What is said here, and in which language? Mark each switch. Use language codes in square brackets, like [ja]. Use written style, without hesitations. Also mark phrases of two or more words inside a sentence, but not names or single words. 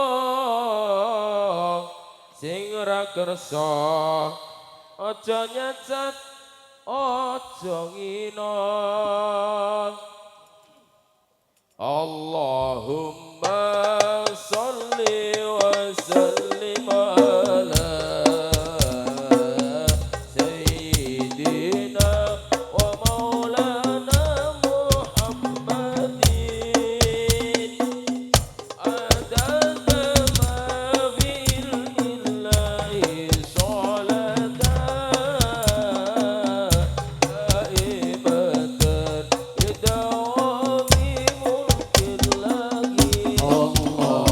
[jv] sing ora kersa aja nyacat aja ngina [ar] اللهم صل وسلم على سيدنا ومولانا محمد عدد ما في الله صلاة دائمة بدوام ملك الله